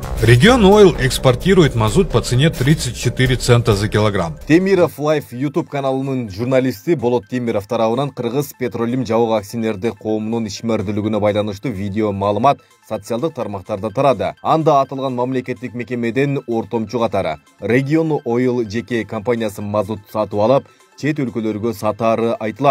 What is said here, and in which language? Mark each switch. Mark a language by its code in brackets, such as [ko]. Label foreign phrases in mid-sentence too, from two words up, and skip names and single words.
[ru] Регион Oil экспортирует мазут по цене 34 цента за килограмм. [ky] Темиров Лайф YouTube каналынын журналисти Болот Темиров тарабынан Кыргыз Петролим жабык акционердик коомунун ишмердүүлүгүнө байланыштуу видео маалымат социалдык тармактарда тарады. Анда атылган мамлекеттик мекемеден ортомчу катары Регион Oil жеке компаниясы мазут сатып алып, чет өлкөлөргө сатары айтылат.